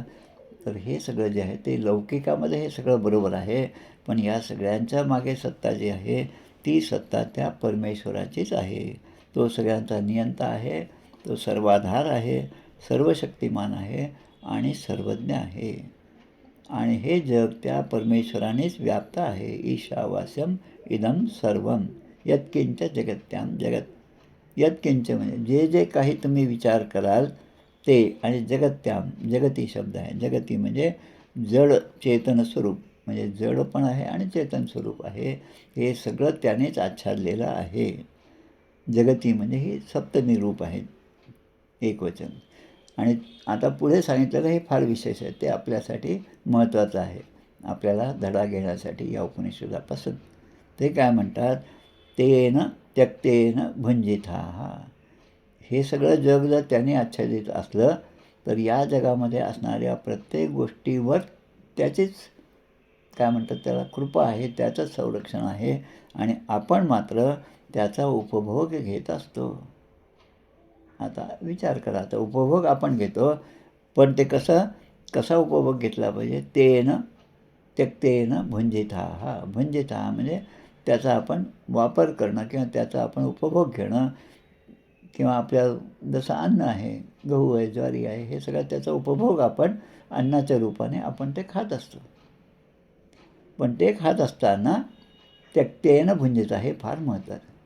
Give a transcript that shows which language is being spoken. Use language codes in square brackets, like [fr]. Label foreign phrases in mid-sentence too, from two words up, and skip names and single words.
[mr] तर हे सगळं जे आहे ते लौकिकामध्ये हे सगळं बरोबर आहे, पण या सगळ्यांच्या मागे सत्ता जी आहे ती सत्ता त्या परमेश्वराचीच आहे. तो सगळ्यांचा नियंता आहे, तो सर्वाधार आहे, सर्वशक्तिमान आहे आणि सर्वज्ञ आहे. आणि हे जग त्या परमेश्वरानेच व्याप्त आहे. [sa] ईशावास्यम इदम सर्वम यत्किंच जगत्याम जगत. [mr] यत्किंच म्हणजे जे जे काही तुम्ही विचार कराल ते, आणि जगत्याम जगती शब्द आहे. जगती म्हणजे जड चेतन स्वरूप, म्हणजे जड पण आहे आणि चेतन स्वरूप आहे. हे सगळं त्यानेच आच्छादलेलं आहे. जगती म्हणजे ही सप्तमी रूप आहे, एकवचन. आणि आता पुढे सांगितलेलं हे फार विशेष आहे. ते आपल्यासाठी महत्त्वाचं आहे, आपल्याला धडा घेण्यासाठी या उपनिषदापासून. ते काय म्हणतात, [sa] तेन त्यक्तेन भुंजिता. [mr] हे सगळं जग जर त्याने आच्छादित असलं तर या जगामध्ये असणाऱ्या प्रत्येक गोष्टीवर त्याचीच काय म्हणतात त्याला कृपा आहे, त्याचंच संरक्षण आहे. आणि आपण मात्र त्याचा उपभोग घेत असतो. आता विचार करा, आता उपभोग आपण घेतो, पण ते कसा उपभोग घेतला पाहिजे. [sa] तेन त्यक्तेन भुंजिता. [mr] भुंजिता म्हणजे त्याचा आपण वापर करणं किंवा त्याचा आपण उपभोग घेणं. किंवा आपल्या जसं अन्न आहे, गहू आहे, ज्वारी आहे, हे सगळं त्याचा उपभोग आपण अन्नाच्या रूपाने आपण ते खात असतो. पण ते खात असताना [sa] त्यक्तेन भुंजिता [mr] हे फार महत्त्वाचं.